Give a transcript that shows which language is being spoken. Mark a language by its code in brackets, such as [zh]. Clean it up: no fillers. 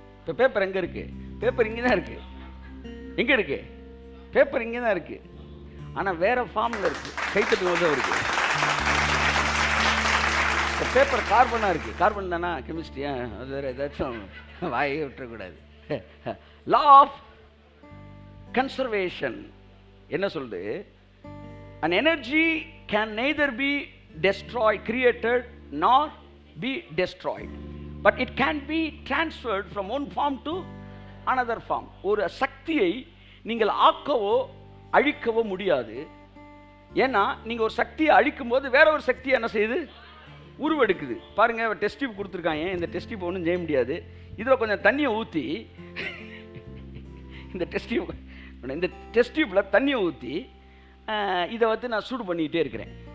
[ta] இப்போ பேப்பர் எங்கே இருக்குது, பேப்பர் இங்கே தான் இருக்குது. எங்கே இருக்குது பேப்பர், இங்கே தான் இருக்குது. ஆனால் வேறு ஃபார்மில் இருக்குது, கைத்தட்டு தான் இருக்குது. இப்போ பேப்பர் கார்பனாக இருக்குது. கார்பன் தானா, கெமிஸ்ட்ரியா, அது வேறு ஏதாச்சும் வாயை விட்டுறக்கூடாது. [en] law of conservation [ta] என்ன சொல்லுது, [en] an energy can neither be destroyed, created nor be destroyed, but it can be transferred from one form to another form. [ta] ஒரு சக்தியை நீங்கள் ஆக்கவோ அழிக்கவோ முடியாது. ஏன்னா நீங்கள் ஒரு சக்தியை அழிக்கும் போது வேற ஒரு சக்தியை என்ன செய்யுது, உருவெடுக்குது. பாருங்க, டெஸ்ட் டியூப் கொடுத்துருக்காங்க. இந்த டெஸ்ட் டியூப் ஒன்றும் செய்ய முடியாது. இதில் கொஞ்சம் தண்ணியை ஊற்றி இந்த டெஸ்ட் டியூப்பில் தண்ணியை ஊற்றி இதை நான் சூடு பண்ணிக்கிட்டே இருக்கிறேன்.